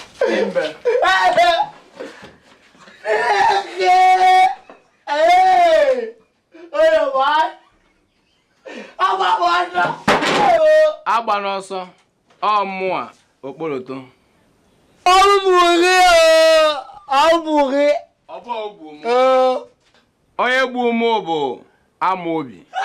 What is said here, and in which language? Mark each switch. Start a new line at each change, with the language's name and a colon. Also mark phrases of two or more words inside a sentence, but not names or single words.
Igbo: Embe.
English: Hey! Hey! Oya, boy!
Igbo: Agba n'ọsọ! Agba n'ọsọ. Ọ mụa, okporoto. Ọ bụ gị o! Ọ bụ gị! Ọ bụ ogwu mụ. Ee. Onye gbu mụ bụ Amobi.